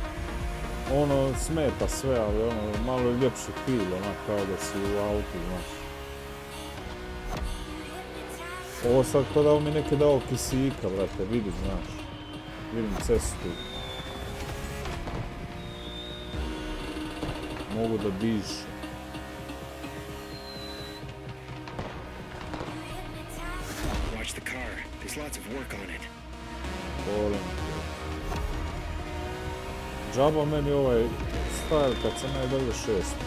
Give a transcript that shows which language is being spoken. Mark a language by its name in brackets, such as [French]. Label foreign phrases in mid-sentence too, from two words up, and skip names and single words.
[Croatian] Ono smeta sve, ali ono malo ljepši feel, onak kao da si u autu, znaš. Ovo sad kao da mi neki dao kisika, brate, vidim, znaš. Vidim cestu. Mogu da dišem. [English] Watch the car. There's lots of work on it. [Croatian] Volim. Džaba meni ovaj style kad sam najdalje 6.